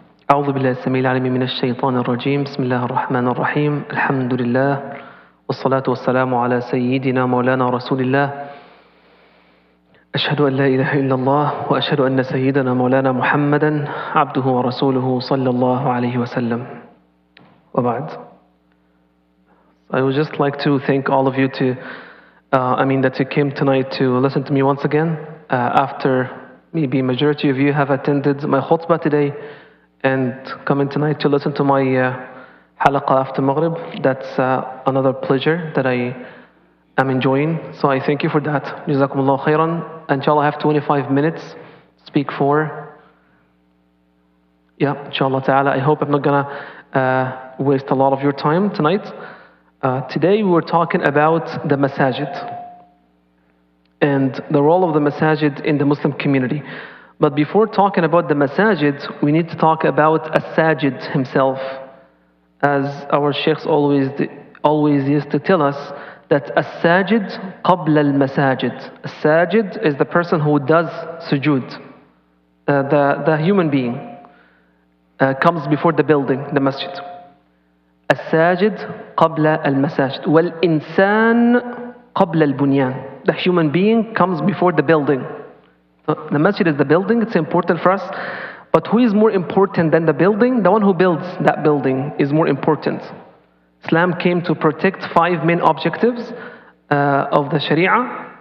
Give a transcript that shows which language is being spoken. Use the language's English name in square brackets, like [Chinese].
[Arabic] أعوذ بالله السميع العليم من الشيطان الرجيم. بسم الله الرحمن الرحيم. الحمد لله والصلاة والسلام على سيدنا مولانا رسول الله. أشهد أن لا إله إلا الله وأشهد أن سيدنا مولانا محمدا عبده ورسوله صلى الله عليه وسلم. وبعد. [English] I would just like to thank all of you that you came tonight to listen to me once again. After maybe majority of you have attended my khutbah today and coming tonight to listen to my halaqah after Maghrib, that's another pleasure that I am enjoying. So I thank you for that. Jazakumullah khairan. Inshallah, I have 25 minutes to speak for. Yeah, inshallah ta'ala. I hope I'm not gonna waste a lot of your time tonight. Today we were talking about the masajid and the role of the masajid in the Muslim community. But before talking about the masajid, we need to talk about as-sajid himself. As our sheikhs always used to tell us that [Arabic] as-sajid qabla al-masajid. [English] As-sajid is the person who does sujood. The human being comes before the building, the masjid. [Arabic] الساجد قبل المساجد والإنسان قبل البنيان. [English] The human being comes before the building. So the masjid is the building, it's important for us. But who is more important than the building? The one who builds that building is more important. Islam came to protect 5 main objectives of the Sharia.